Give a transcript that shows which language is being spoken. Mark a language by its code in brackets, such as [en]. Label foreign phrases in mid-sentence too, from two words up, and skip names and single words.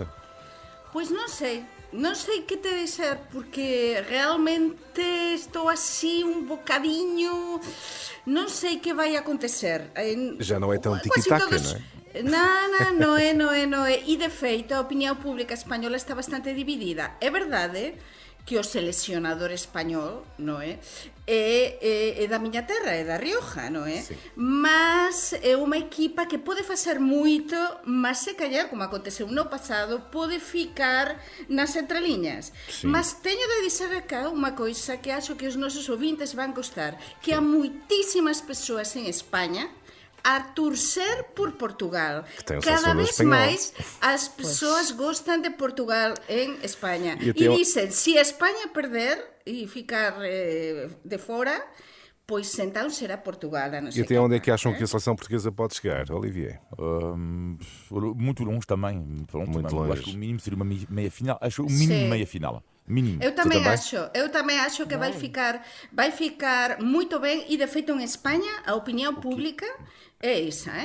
[pt] Pois não sei que te dizer, porque realmente estou assim um bocadinho, não sei o que vai acontecer. Já não é tão tiki-taka, não é? Não é. E de feito a opinião pública espanhola está bastante dividida. [gl] É verdade que o selecionador español, non é? É da miña terra, é da Rioja, non é? Sí. Mas é unha equipa que pode facer moito, mas se callar, como aconteceu no pasado, pode ficar nas entreliñas. Sí. Mas teño de dizer acá unha coisa que acho que os nosos ouvintes van gostar, que há moitísimas persoas en España a torcer por Portugal. Cada vez máis as persoas gostan de Portugal en España. [pt] E dicen, se a España perder e ficar de fora, pois então será Portugal a nossa equipa. E até onde é que acham que a seleção portuguesa pode chegar, Olivier? Muito longe também. Pronto, muito longe. Acho que o mínimo seria uma meia final. Acho o mínimo meia final. Mínimo. Eu também acho que vai ficar muito bem, e de feito em Espanha a opinião pública é essa, hein?